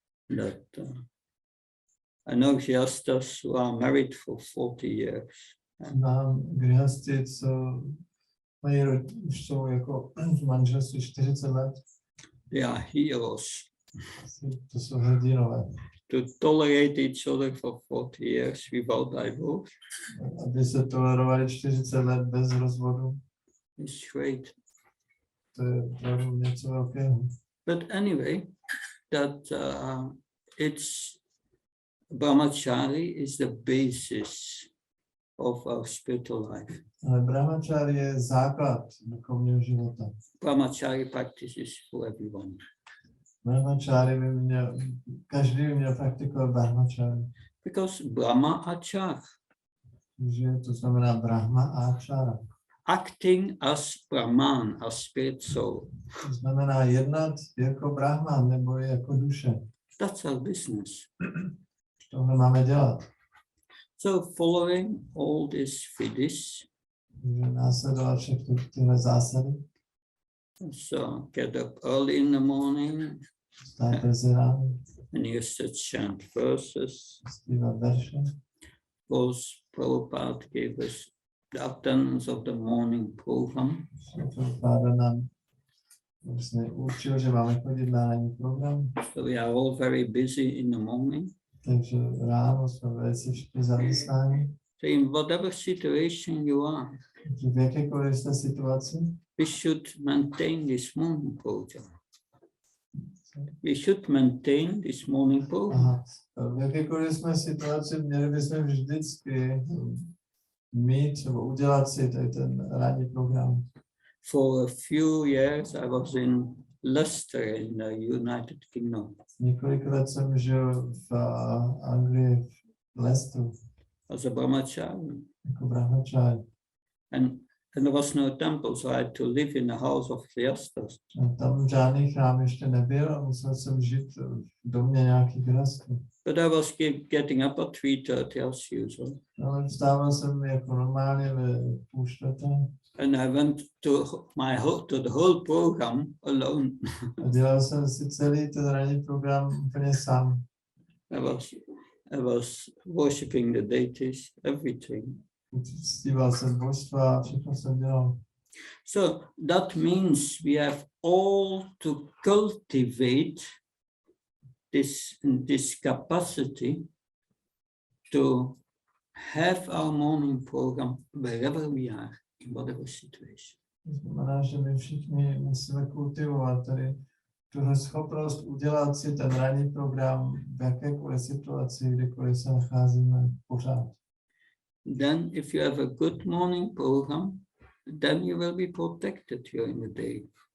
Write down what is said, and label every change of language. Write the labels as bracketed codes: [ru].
[en] I know grihastas who are married for 40 years. [cs] Znám grihasty, co mají už jsou jako v manželství 40 let. [en] They are heroes. [cs] To jsou hrdinové. [en] To tolerate each other for 40 years without divorce. [cs] Aby se tolerovali 40 let bez rozvodu. [en] It's great. [cs] To je opravdu něco velkého. [en] But anyway, that it's brahmachari is the basis of our spiritual life. [cs] Ale brahmachari je základ duchovního života. [en] Brahmachari practices for everyone. [cs] Brahmachari by měl, každý by měl praktikovat brahmachari. [en] Because Brahma Achar, [cs] že to znamená Brahma Achara. [en] acting as Brahman, as spirit soul. [cs] To znamená jednat jako Brahman nebo jako duše. [en] That's our business. [cs] Tohle máme dělat. [en] So following all these vidis, [cs] Takže následovat všechny tyhle zásady. [en] so get up early in the morning [cs] Vstát brzy ráno, [en] and you should chant verses. [cs] zpívat verše. [en] Because Prabhupada gave us the attendance of the morning program. [cs] Prabhupada nám vlastně učil, že máme chodit na ranní program. [en] So we are all very busy in the morning. [cs] Takže ráno jsme velice všichni zaměstnáni. [en] So in whatever situation you are, [cs] V jakékoliv jste situaci, [en] we should maintain this morning program. We should maintain this morning program. [cs] v jakékoliv jsme situaci, měli bychom vždycky mít nebo udělat si tady ten ranní program. [en] For a few years, I was in Leicester in the United Kingdom. [cs] Několik let jsem žil v Anglii, v Leicesteru, [en] As a brahmachari. [cs] jako brahmachari. [en] And there was no temple, so I had to live in the house of grihasthas. [cs] Tam žádný chrám ještě nebyl a musel jsem žít v domě nějakých grihastů. [en] But I was getting up at 3:30 as usual. [cs] Ale vstával jsem jako normálně ve 3:30. [en] And I went to the whole program alone. [cs] A dělal jsem si celý ten ranní program úplně sám. [en] I was worshipping the deities, everything. [cs] Ctíval jsem božstva, všechno jsem dělal. [en] So that means we have all to cultivate this capacity to have our morning program wherever we are, in whatever situation. [cs] To znamená, že my všichni musíme kultivovat tady tuhle schopnost udělat si ten ranní program v jakékoliv situaci, kdekoliv se nacházíme pořád. [en] Then if you have a good morning program, then you will be protected during the day.